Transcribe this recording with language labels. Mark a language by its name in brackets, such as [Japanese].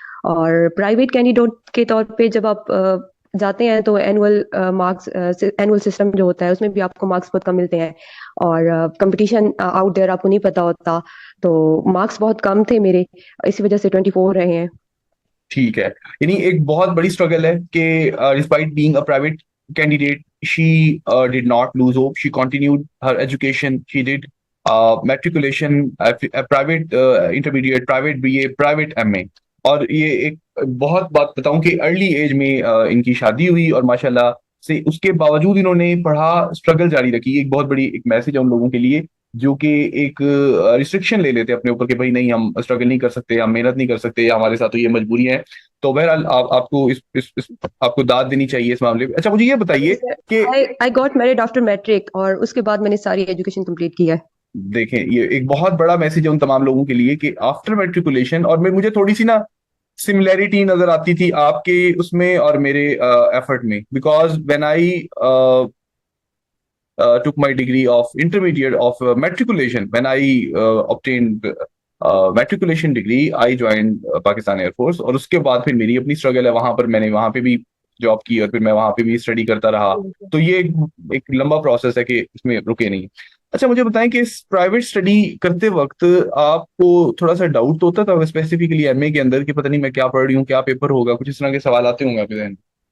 [Urdu] اور private candidate کے طور پہ جب آپ جاتے ہیں تو اینول مارکس، اینول سسٹم جو ہوتا ہے اس میں بھی آپ کو مارکس بہت کم ملتے ہیں، اور کمپٹیشن آؤٹ دیئر آپ کو نہیں پتا ہوتا، تو مارکس بہت کم تھے میرے، اسی وجہ سے 24 رہے ہیں. ٹھیک ہے. یعنی ایک بہت بڑی اسٹرگل ہے کہ [English] Despite being a private candidate, she did not lose hope. She continued her education. She did matriculation, private intermediate, private BA, private MA. [Urdu] اور یہ ایک بہت بات بتاؤں کہ ارلی ایج میں ان کی شادی ہوئی، اور ماشاءاللہ سے اس کے باوجود انہوں نے پڑھا، اسٹرگل جاری رکھی. ایک بہت بڑی ایک میسج ہے ان لوگوں کے لیے جو کہ ایک ریسٹرکشن لے لیتے اپنے اوپر کہ بھائی نہیں، ہم اسٹرگل نہیں کر سکتے، ہم محنت نہیں کر سکتے، یا ہمارے ساتھ تو یہ مجبوری ہے. تو بہرحال آپ کو آپ کو داد دینی چاہیے اس معاملے میں. اچھا مجھے یہ بتائیے کہ [English] I got married after metric [Urdu] اور اس کے بعد میں نے ساری ایجوکیشن کمپلیٹ کی ہے. دیکھیں یہ ایک بہت بڑا میسج ہے ان تمام لوگوں کے لیے کہ آفٹر میٹریکولیشن، اور مجھے تھوڑی سی نا سملیرٹی نظر آتی تھی آپ کے اس میں اور میرے ایفرٹ میں. [English] Because when I took my degree of intermediate of matriculation, when I obtained matriculation degree, I joined Pakistan Air Force. [Urdu] اور اس کے بعد پھر میری اپنی اسٹرگل ہے وہاں پر. میں نے وہاں پہ بھی جاب کی اور پھر میں وہاں پہ بھی اسٹڈی کرتا رہا. تو یہ ایک لمبا پروسیس ہے کہ اس میں رکے نہیں. اچھا مجھے بتائیں کہ اس پرائیویٹ اسٹڈی کرتے وقت آپ کو تھوڑا سا ڈاؤٹ تو ہوتا تھا اسپیسیفکلی ایم اے کے اندر کہ پتہ نہیں میں کیا پڑھ رہی ہوں، کیا پیپر ہوگا، کچھ اس طرح کے سوال آتے ہوں گے آپ کے ذہن میں؟